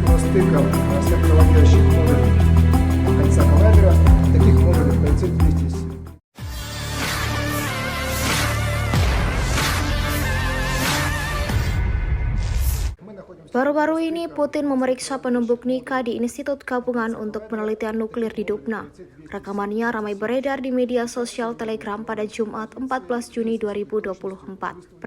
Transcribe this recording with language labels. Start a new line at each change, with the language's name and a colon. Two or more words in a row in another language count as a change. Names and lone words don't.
Russian: стыком сверхтравоопьющих модулей кольца коллайдера. Таких модулей полетит 200.
Indonesian: Baru-baru ini, Putin memeriksa penumbuk Nika di Institut Gabungan untuk Penelitian Nuklir di Dubna. Rekamannya ramai beredar di media sosial Telegram pada Jumat 14 Juni 2024.